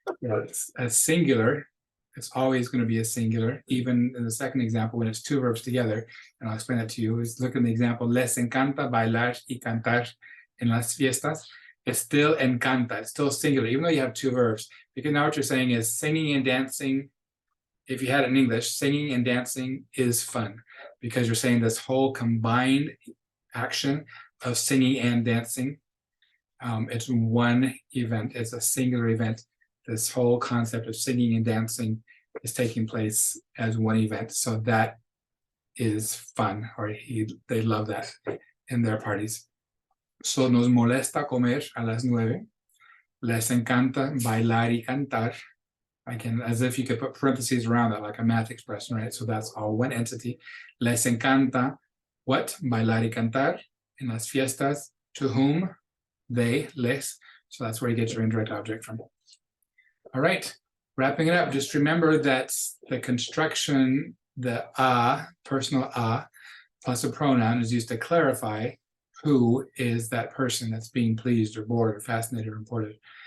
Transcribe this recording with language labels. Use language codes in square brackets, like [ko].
[en] It's a singular. It's always going to be a singular, even in the second example when it's two verbs together. And I'll explain that to you. Look at the example, [es] les encanta bailar y cantar en las fiestas. [en] It's still encanta. It's still singular, even though you have two verbs. Because now what you're saying is singing and dancing. If you had it in English, singing and dancing is fun, because you're saying this whole combined action of singing and dancing, it's one event. It's a singular event. This whole concept of singing and dancing is taking place as one event. So that is fun, or they love that in their parties. [es] So nos molesta comer a las 9. Les encanta bailar y cantar. [en] Again, as if you could put parentheses around that, like a math expression, right? So that's all one entity. [es] Les encanta [en] what? [es] Bailar y cantar en las fiestas. [en] To whom? They, les. So that's where you get your indirect object from. All right, wrapping it up, just remember that the construction, the personal plus a pronoun is used to clarify who is that person that's being pleased or bored or fascinated or imported.